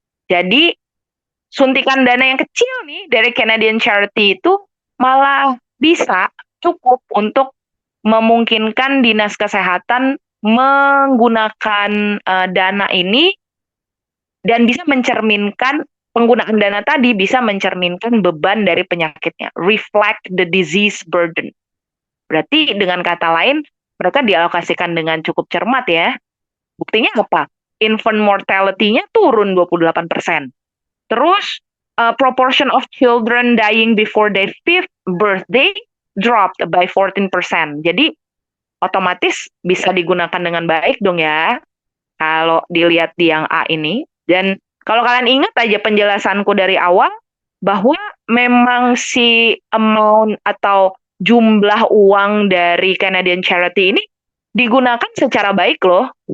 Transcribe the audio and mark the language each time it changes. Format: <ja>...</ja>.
<id>Jadi, suntikan dana yang kecil nih dari Canadian Charity itu malah bisa cukup untuk memungkinkan dinas kesehatan menggunakan dana ini dan bisa mencerminkan penggunaan dana tadi bisa mencerminkan beban dari penyakitnya,</id> <en>reflect the disease burden.</en> <id>Berarti dengan kata lain, mereka dialokasikan dengan cukup cermat ya. Buktinya apa? Infant mortality-nya turun 28%. Terus,</id> <en>proportion of children dying before their 5th birthday dropped by 14%.</en> <id>Jadi, otomatis bisa digunakan dengan baik dong ya. Kalau dilihat di yang A ini. Dan kalau kalian ingat aja penjelasanku dari awal, bahwa memang si amount atau jumlah uang dari Canadian Charity ini digunakan secara baik loh.</id>